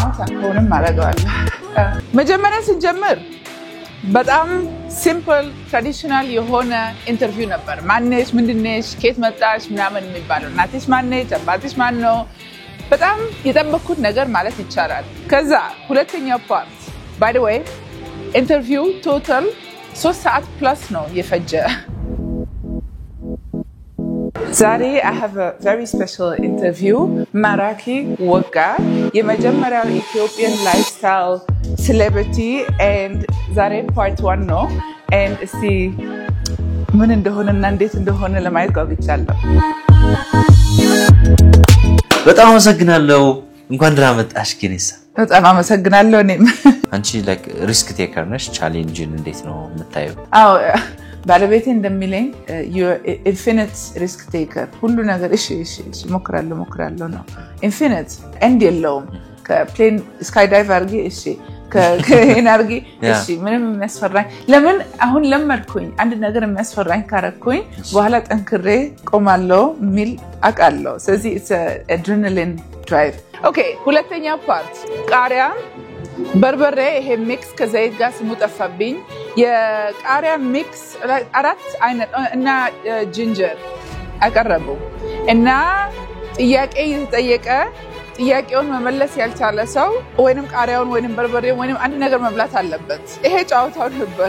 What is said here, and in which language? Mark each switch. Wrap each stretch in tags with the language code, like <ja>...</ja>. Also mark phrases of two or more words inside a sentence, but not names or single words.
<am>ታቆንም አረጋለሁ። መጀመሪያ ስንጀምር በጣም ሲምፕል ትራዲሽናል የሆነ ኢንተርቪው ነበር። ማነሽ ምንድነሽ ከየት መጣሽ ምናምን የሚባለው እናትሽ ማነች አባትሽ ማን ነው በጣም የጠበቅኩት ነገር ማለት ይቻላል። ከዛ ሁለተኛው ፓርት</am> <en>by the way</en> <am>ኢንተርቪው ቶታል 3 ሰዓት ፕላስ ነው የፈጀ። ዛሬ</am> <en>I have a very special interview</en> <am>ማራኪ ወጋ የመጀመሪያው</am> <en>Ethiopian lifestyle celebrity</en> <am>and ዛሬ part 1 ነው and እስቲ ምን እንደሆነና እንዴት እንደሆነ ለማየት ጓጉቻለሁ። በጣም አመሰግናለሁ እንኳን ደህና መጣሽ ጌኔሳ። በጣም አመሰግናለሁ እኔም አንቺ</am> <en>like risk taker</en> <am>ነሽ ቻሌንጅን እንዴት ነው የምታየው? አዎ ባለቤቴ እንደሚለኝ</am> <en>you infinite risk taker</en> <am>ሁሉ ነገር እሺ ሞክራለሁ ነው infinite end የለውም ከፕሌን</am> <en>sky dive</en> <am>አርጊ እሺ ከኤነርጂ እሺ ምንም የሚያስፈራኝ ለምን አሁን ለመድኩኝ አንድ ነገር የሚያስፈራኝ ካረኩኝ በኋላ ጠንክሬ ቆማለሁ ሚል አቃለሁ። ስለዚህ</am> <en>it's adrenaline drive.</en> <am>ኦኬ ሁለተኛው ፓርት ቃሪያ በርበሬ ይሄ ሚክስ ከዘይት ጋር ስሙ ጠፋብኝ። የቃሪያ ሚክስ 4 አይነት እና ጂንጀር አቀረቡ እና ጥያቄ የተጠየቀ ጥያቄውን መመለስ ያልቻለ ሰው ወይንም ቃሪያውን ወይንም በርበሬውን ወይንም አንድ ነገር መብላት አለበት። ይሄ ጫውታው ነበር።</am>